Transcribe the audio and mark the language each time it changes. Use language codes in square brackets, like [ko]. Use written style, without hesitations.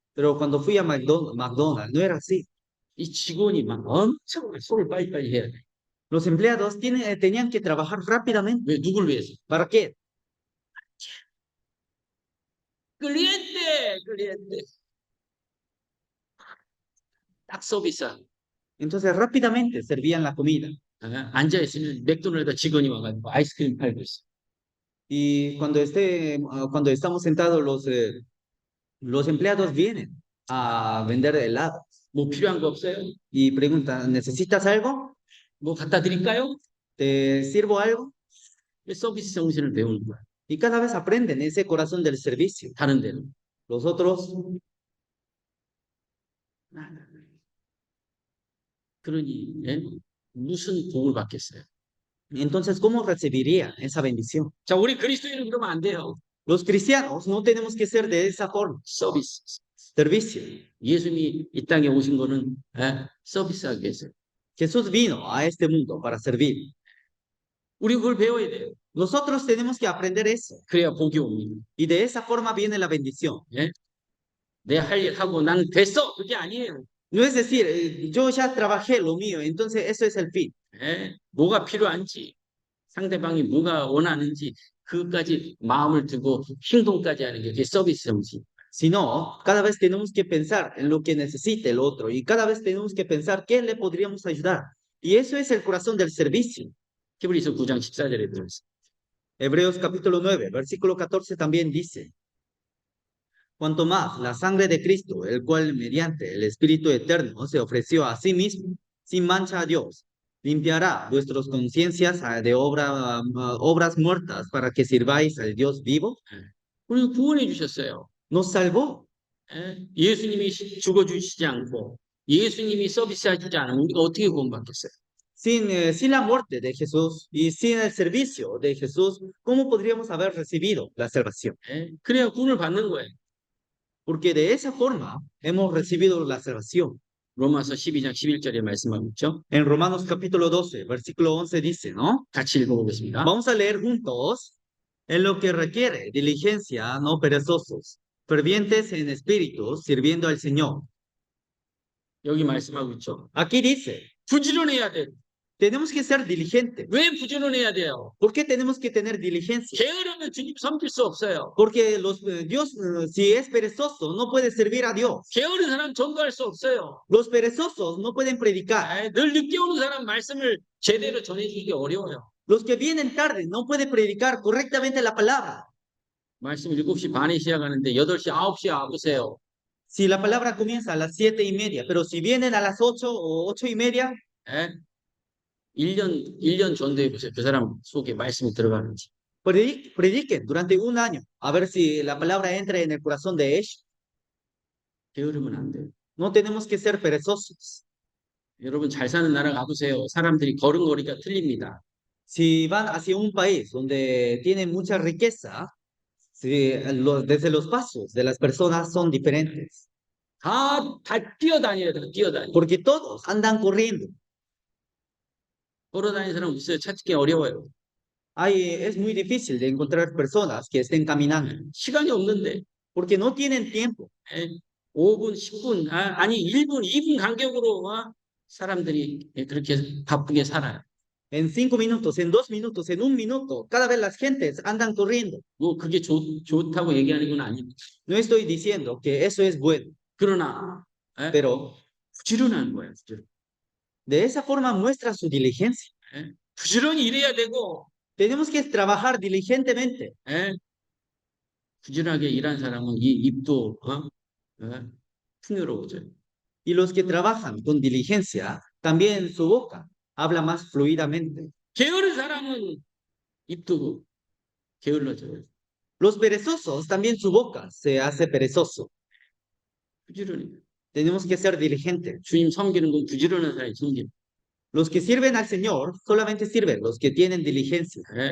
[es] Pero cuando fui a McDonald's no era así. [ko] 이 직원이 막 엄청 손을 빨리빨리 해야 돼. [es] Los empleados tenían que trabajar rápidamente. [ko] 왜 누굴 위해서? [es] ¿Para qué? 클리엔테. [ko] 딱 서비스. [es] Entonces rápidamente servían la comida. [ko] 앉아 있으면 맥도날드 직원이 와가지고 아이스크림 팔고 있어. [es] Y cuando estamos sentados, los empleados vienen a vender helado [ko] 뭐 필요한 거 없어요? [es] y preguntan, ¿necesitas algo? [ko] 뭐 갖다 드릴까요? [es] ¿Te sirvo algo? [ko] 서비스 정신을 배우는 거야. [es] Y cada vez aprenden ese corazón del servicio. [ko] 다른 데는. [es] Los otros, [ko] 그러니 예? 무슨 복을 받겠어요? [es] entonces, ¿cómo recibirían esa bendición? [ko] 자, 우리 그리스도인은 그러면 안 돼요. [es] Los cristianos no tenemos que ser de esa forma. [ko] 서비스. [es] Servicio. [ko] 예수님이 이 땅에 오신 거는 서비스하기 위해서. [es] Jesús vino a este mundo para servir. [ko] 우리 그걸 배워야 돼요. [es] Nosotros tenemos que aprender eso. [ko] 그래야 복이 옵니다. [es] Y de esa forma viene la bendición. [ko] 예? 내 할 일 하고 난 됐어. 그게 아니에요. [es] No es decir, yo ya trabajé lo mío, entonces eso es el fin. [ko] 예? 뭐가 필요한지, 상대방이 뭐가 원하는지 그것까지 마음을 두고 행동까지 하는 게 그게 서비스 정신. [es] Sino, cada vez tenemos que pensar en lo que necesita el otro y cada vez tenemos que pensar qué le podríamos ayudar. Y eso es el corazón del servicio. [ko] 히브리서 9장 14절에 들어있어. [es] Hebreos capítulo 9, versículo 14 también dice, cuanto más la sangre de Cristo, el cual mediante el Espíritu Eterno se ofreció a sí mismo, sin mancha a Dios, limpiará vuestras conciencias de obras muertas para que sirváis al Dios vivo. [ko] 우리 구원해 주셨어요. [es] Nos salvó. [ko] 예수님이 죽어주시지 않고 예수님이 서비스하지 않으면 우리가 어떻게 구원받겠어요? [es] Sin la muerte de Jesús y sin el servicio de Jesús, ¿cómo podríamos haber recibido la salvación? [ko] 그래야 구원을 받는 거예요. [es] Porque de esa forma hemos recibido la salvación. [ko] 로마서 12장 11절에 말씀하고 있죠. [es] En Romanos capítulo 12, versículo 11 dice, ¿no? [ko] 같이 읽어보겠습니다. [es] Vamos a leer juntos. En lo que requiere diligencia, no perezosos, fervientes en espíritu, sirviendo al Señor. [ko] 여기 말씀하고 있죠. [es] Aquí dice, [ko] 부지런해야 돼. [es] tenemos que ser diligentes. [ko] 왜 부지런해야 돼요? [es] ¿Por qué tenemos que tener diligencia? [ko] 게으르면 주님 섬길 수 없어요. [es] Porque Dios, si es perezoso, no puede servir a Dios. [ko] 게으른 사람 전도할 수 없어요. [es] Los perezosos no pueden predicar. [ko] 늘 늦게 오는 사람 말씀을 제대로 전해주기 어려워요. [es] Los que vienen tarde no pueden predicar correctamente la palabra. [ko] 말씀 7시 반에 시작하는데 8시, 9시에 와보세요. [es] Si la palabra comienza a las 7:30, pero si vienen a las 8 o 8:30, [ko] 1년 전도해보세요. 그 사람 속에 말씀이 들어가는지. [es] prediquen durante un año, a ver si la palabra entra en el corazón de ellos. [ko] 게으르면 안 돼요. [es] No tenemos que ser perezosos. [ko] 여러분 잘 사는 나라 가보세요. 사람들이 걸음걸이가 틀립니다. [es] Si van hacia un país donde tienen mucha riqueza, desde los pasos de las personas son diferentes. [ko] 다 뛰어다녀야 돼요. 뛰어다녀. [es] Porque todos andan corriendo. [ko] 걸어다니는 사람 없어요. 찾기 어려워요. [es] Es muy difícil de encontrar personas que estén caminando. [ko] 시간이 없는데. [es] Porque no tienen tiempo. [ko] 5분, 10분, 아니 1분, 2분 간격으로 사람들이 그렇게 바쁘게 살아요. [es] En 5 minutos, en 2 minutos, en 1 minuto, cada vez las gentes andan corriendo. [ko] 뭐 그게 좋다고 얘기하는 건 아닙니다. [es] No estoy diciendo que eso es bueno. [ko] 그러나 [es] Pero [ko] 부지런한 거예요. 부지런. [es] de esa forma muestra su diligencia. [ko] 부지런히 일해야 되고. [es] Tenemos que trabajar diligentemente. [ko] 부지런하게 일한 사람은 이 입도 풍요로워져요. [es] Y los que trabajan con diligencia, también su boca habla más fluidamente. [ko] 게으른 사람은 입도 게을러져요. [es] Los perezosos, también su boca se hace perezoso. [ko] 부지런히. [es] Tenemos que ser diligentes. [ko] 주님 섬기는 건 부지런한 사람이 섬기는. [es] Los que sirven al Señor solamente sirven los que tienen diligencia.